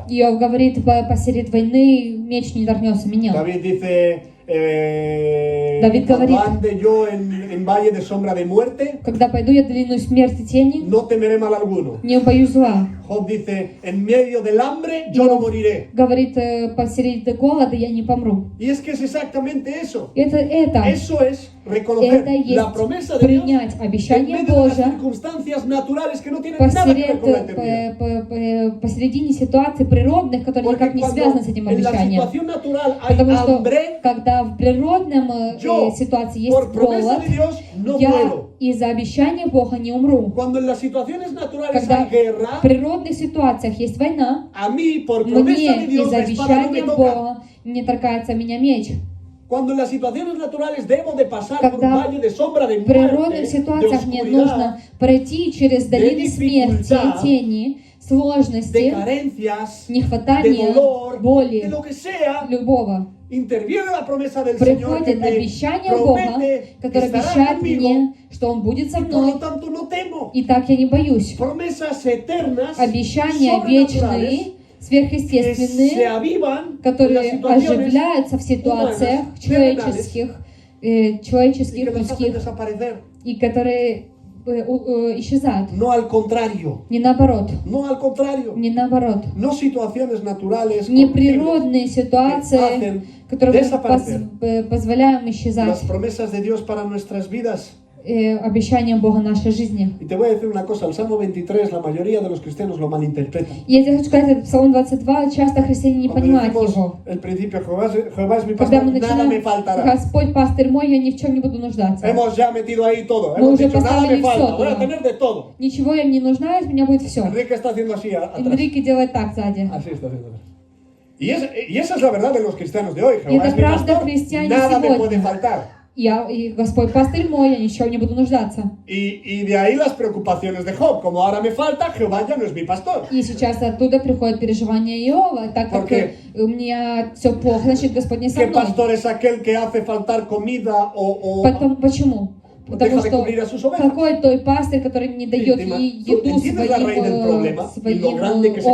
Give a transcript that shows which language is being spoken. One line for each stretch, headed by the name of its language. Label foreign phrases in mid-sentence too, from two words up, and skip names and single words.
Russian: Иов говорит, посеред войны меч не торкнется меня.
Spanish: David dice, David cuando
Russian: говорит,
Spanish: ande yo en valle de sombra de muerte,
Russian: когда пойду я долину смерти тени,
Spanish: no temeré mal alguno.
Russian: не боюсь зла.
Spanish: Job dice, en medio del hambre yo no moriré.
Russian: Говорит, посеред голода я не помру.
Spanish: Y es que es exactamente eso.
Russian: Это
Spanish: Eso es reconocer
Russian: это есть
Spanish: la promesa de Dios
Russian: принять
Spanish: en
Russian: обещание
Spanish: medio de las
Russian: Божье
Spanish: circunstancias naturales que no tienen nada que ver con la eternidad.
Russian: посередине ситуаций природных, которые
Spanish: Porque
Russian: никак не
Spanish: cuando
Russian: связаны с этим
Spanish: en la
Russian: обещанием.
Spanish: situación natural hay
Russian: Потому что
Spanish: hambre,
Russian: когда в природном
Spanish: yo,
Russian: ситуации есть
Spanish: por promesa
Russian: голод,
Spanish: de Dios, no
Russian: я
Spanish: muero.
Russian: из-за обещания Бога не умру.
Spanish: Cuando en las situaciones naturales
Russian: Когда
Spanish: hay guerra,
Russian: в природных ситуациях есть война,
Spanish: a mí, por promesa
Russian: мне
Spanish: de Dios,
Russian: из-за
Spanish: la espada no me
Russian: обещания
Spanish: toca.
Russian: Бога не торкается меня меч.
Spanish: Cuando en las situaciones naturales debo de pasar por un
Russian: Когда
Spanish: valle de sombra de
Russian: в природных
Spanish: muerte, de
Russian: ситуациях мне
Spanish: oscuridad,
Russian: нужно пройти через долины смерти,
Spanish: dificultad,
Russian: тени,
Spanish: de
Russian: сложности,
Spanish: carencias, de
Russian: нехватания,
Spanish: dolor, de
Russian: боли,
Spanish: lo que sea,
Russian: любого.
Spanish: interviene la promesa del Señor que
Russian: Приходит
Spanish: me
Russian: обещание Бога,
Spanish: promete que
Russian: которое
Spanish: estará
Russian: обещает
Spanish: conmigo,
Russian: мне, что Он будет со
Spanish: y por lo
Russian: мной,
Spanish: tanto no temo.
Russian: и так я не боюсь.
Spanish: Promesas eternas,
Russian: Обещания
Spanish: sobrenaturales,
Russian: вечные,
Spanish: que se
Russian: сверхъестественные,
Spanish: avivan en las
Russian: которые
Spanish: situaciones
Russian: оживляются в ситуациях
Spanish: humanas,
Russian: человеческих,
Spanish: y
Russian: человеческих,
Spanish: que las hacen
Russian: людских,
Spanish: desaparecer.
Russian: и которые исчезают.
Spanish: No al contrario,
Russian: Не наоборот,
Spanish: no al contrario.
Russian: не наоборот.
Spanish: No situaciones naturales
Russian: Неприродные
Spanish: que
Russian: ситуации,
Spanish: hacen
Russian: которые мы
Spanish: desaparecer
Russian: позволяем
Spanish: las
Russian: исчезать,
Spanish: promesas de Dios para nuestras vidas.
Russian: обещания Бога в нашей жизни.
Spanish: Y te voy a decir una cosa, el Salmo 23, la mayoría de los cristianos lo malinterpretan.
Russian: Я тебе хочу сказать, этот Псалом 22, часто христиане не
Spanish: Cuando
Russian: понимают
Spanish: decimos
Russian: его.
Spanish: el principio, Jehová es mi
Russian: Когда
Spanish: pastor,
Russian: мы
Spanish: nada me
Russian: начинаем,
Spanish: faltará.
Russian: Господь пастырь мой, я ни в чем не буду нуждаться.
Spanish: Hemos ya metido ahí todo,
Russian: Мы
Spanish: hemos
Russian: уже
Spanish: dicho, nada me
Russian: поставили
Spanish: falta,
Russian: все
Spanish: voy a
Russian: туда.
Spanish: tener de todo.
Russian: Ничего я не нужна, у меня будет все.
Spanish: Enrique está haciendo así atrás.
Russian: Энрике делает так сзади.
Spanish: Así está haciendo. Y esa es la verdad de los cristianos de hoy. Jehová
Russian: это
Spanish: es mi
Russian: правда
Spanish: pastor,
Russian: христиане
Spanish: nada me
Russian: сегодня.
Spanish: puede faltar.
Russian: И Господь пастырь мой, я ничего не буду нуждаться.
Spanish: Y de ahí las preocupaciones de Job. Como ahora me falta, Jehová ya no es mi pastor.
Russian: И сейчас оттуда приходит переживание Иова, так как
Spanish: Porque
Russian: у меня все плохо, значит Господь не со
Spanish: ¿Qué
Russian: мной.
Spanish: pastor es aquel que hace faltar comida o
Russian: Почему? Потому
Spanish: deja de
Russian: что
Spanish: cubrir a sus ovejas?
Russian: какой той пастырь, который не дает Ты еду
Spanish: entiendes la raíz del problema y lo grande que se